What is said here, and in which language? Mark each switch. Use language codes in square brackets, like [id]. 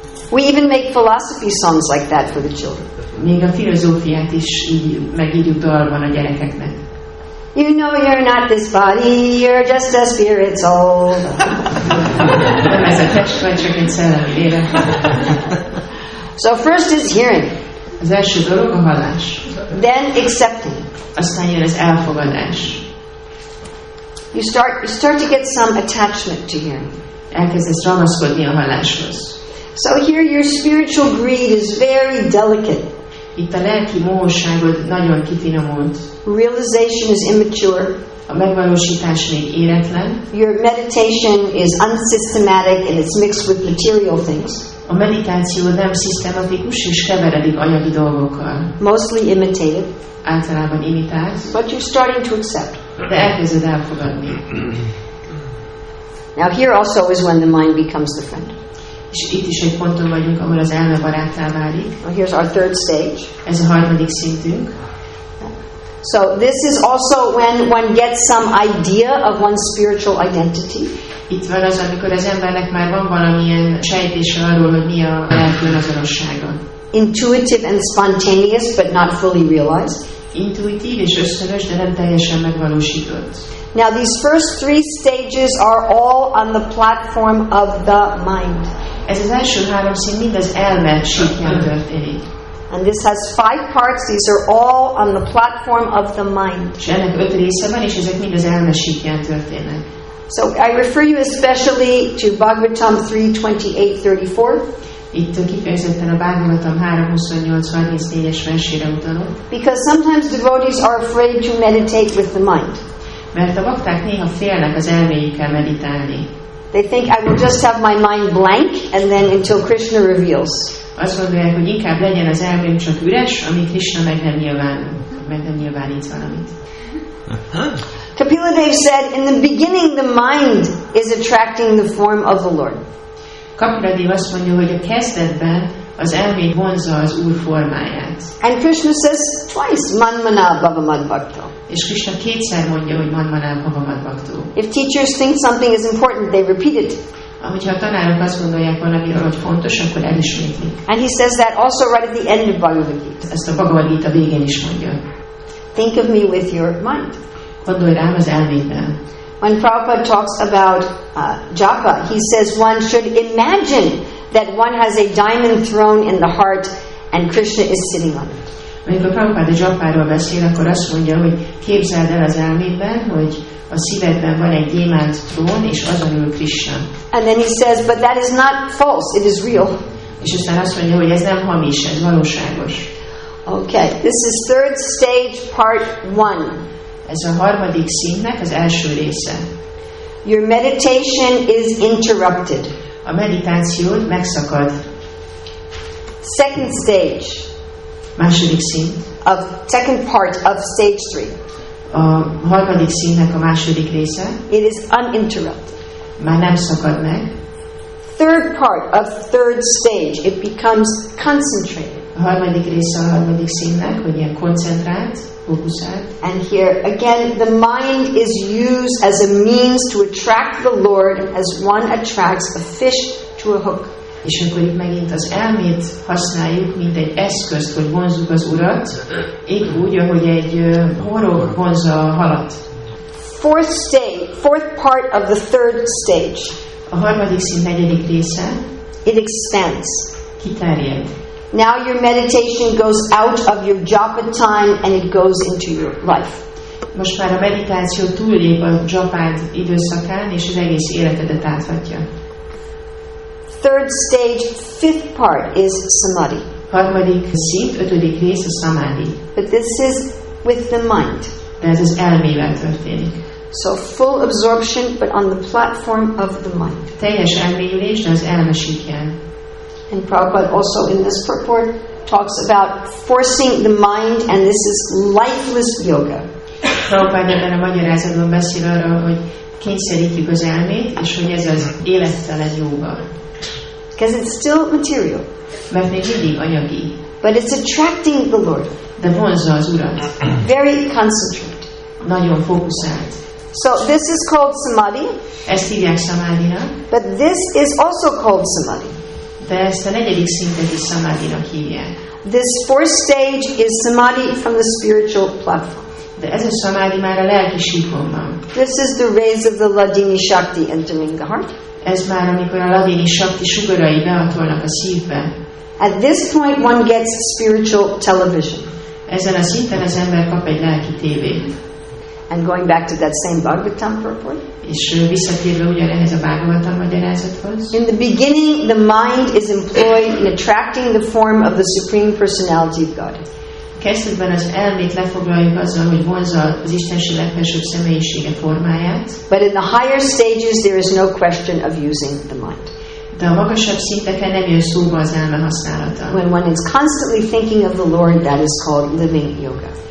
[en] We even make philosophy songs like that for the children. [hu] Még a filozófiát is így megírjuk dalban a gyerekeknek. [en] You know you're not this body, you're just a spirit soul. [hu] Nem ez a test, vagy csak egy szellemi lélek. [en] So first is hearing. [hu] Az első dolog a hallás. [en] Then accepting. [hu] Aztán jön az elfogadás. [en] You start to get some attachment to hearing. [hu] Elkezdesz ragaszkodni a halláshoz. [en] So here your spiritual greed is very delicate. [hu] Itt a lelki mohóságod nagyon kifinomult. [en] Realization is immature. [hu] A megvalósítás még éretlen. [en] Your meditation is unsystematic and it's mixed with material things. [hu] A meditáció nem szisztematikus és keveredik anyagi dolgokkal. [en] Mostly imitative. [hu] Általában imitálsz. [en] But you're starting to accept. [hu] De elkezded elfogadni. [en] Now here also is when the mind becomes the friend. [hu] És itt is egy ponton vagyunk, ahol az elme baráttá válik. [en] Well, here's our third stage. [hu] Ez a harmadik szintünk. [en] So this is also when one gets some idea of one's spiritual identity. [hu] Itt van az, amikor az embernek már van valamilyen sejtése arról, hogy mi a lelki önazonossága. [en] Intuitive and spontaneous, but not fully realized. [hu] Intuitív és ösztönös, de nem teljesen megvalósított. [en] Now these first three stages are all on the platform of the mind. [hu] Ez az első három szint mind az elme síkján történik. [en] And this has 5 parts. These are all on the platform of the mind. [hu] És ennek 5 része van, és ezek mind az elme síkján történnek. [en] So I refer you especially to Bhagavatam 3:28-34. [hu] Itt kifejezetten a Bhagavatam 3:28-34-es versére utalok. [en] Because sometimes devotees are afraid to meditate with the mind. [hu] Mert a bakták néha félnek az elméjükkel meditálni. [en] They think I will just have my mind blank and then until Krishna reveals. [hu] Azt gondolják, hogy inkább legyen az elmém csak üres, amíg Krishna meg nem nyilvánít valamit. [en] Kapila Dev said, in the beginning the mind is attracting the form of the Lord. [hu] Kapila Dev azt mondja, hogy a kezdetben az elmét vonzza az Úr formáját. [en] And Krishna says twice, [sa] Manmana Bhavamad Bhakto. [hu] És Krishna kétszer mondja, hogy [sa] Manmana Bhavamad Bhakto. [en] If teachers think something is important, they repeat it. [hu] Hogyha a tanárok azt gondolják valamiről, hogy fontos, akkor elismétlik. [en] And he says that also right at the end of Bhagavad Gita. [hu] Ezt a Bhagavad Gita végén is mondja. [en] Think of me with your mind. [hu] Gondolj rám az elméddel. [en] When Prabhupada talks about japa, he says one should imagine that one has a diamond throne in the heart and Krishna is sitting on it. [hu] Amikor Prabhupada japáról beszél, akkor azt mondja, hogy képzeld el az elmédben, hogy a szívedben van egy gyémánt trón, és azon ül Krishna. [en] And then he says, but that is not false, it is real. [hu] És aztán azt mondja, hogy ez nem hamis, ez valóságos. [en] Okay, this is third stage, part 1. [hu] Ez a harmadik szintnek az első része. [en] Your meditation is interrupted. [hu] A meditációd megszakad. [en] Second stage. [hu] Második szint. [en] Second part of stage 3. [hu] A harmadik szintnek a második része. [en] It is uninterrupted. [hu] Már nem szakad meg. [en] Third part of third stage, it becomes concentrated. [hu] A harmadik része a harmadik szintnek, hogy ilyen koncentrált, fókuszált. [en] And here again, the mind is used as a means to attract the Lord as one attracts a fish to a hook. [hu] És akkor itt megint az elmét használjuk, mint egy eszközt, hogy vonzzuk az Urat, épp úgy, ahogy egy horog vonzza a halat. [en] Fourth part of the third stage. [hu] A harmadik szint negyedik része [en] It expands. [hu] kiterjed. [en] Now your meditation goes out of your japa time and it goes into your life. [hu] Most már a meditáció túllép a japád időszakán, és az egész életedet áthatja. [en] Third stage, fifth part is samadhi. [hu] Harmadik szint, ötödik rész a samadhi. [en] But this is with the mind. [hu] De ez az elmével történik. [en] So full absorption, but on the platform of the mind. [hu] Teljes elmélyülés, de az elme síkján. [en] And Prabhupada also in this purport talks about forcing the mind, and this is lifeless yoga. [hu] Prabhupada ebben a magyarázatban beszél arra, hogy kényszerítjük az elmét, és hogy ez az élettelen jóga. [en] Because it's still material. [hu] Mert még mindig anyagi. [en] But it's attracting the Lord. [hu] De vonzza az Urat. [en] Very concentrated. [hu] Nagyon fókuszált. [en] So this is called samadhi. [hu] Ezt hívják samadhinak. [en] But this is also called samadhi. [hu] De ezt a negyedik szintet is samadhinak hívják. [en] This fourth stage is samadhi from the spiritual platform. [hu] De ez a samadhi már a lelki síkon van. [en] This is the rays of the Ladini Shakti entering the heart. [hu] Ez már amikor a ladini sakti sugarai behatolnak a szívbe. [en] At this point one gets spiritual television. [hu] Ezen a szinten az ember kap egy lelki tévét. [en] And going back to that same Bhagavatam purport. [hu] És visszatérve ugyanehhez a Bhagavatam magyarázathoz. [en] In the beginning, the mind is employed in attracting the form of the Supreme Personality of God. [hu] Kezdetben az elmét lefoglaljuk azzal, hogy vonzza az Istenség legfelsőbb személyisége formáját. [en] But in the higher stages, there is no question of using the mind. [hu] De a magasabb szinteken nem jön szóba az elme használata. [en] When one is constantly thinking of the Lord, that is called living yoga.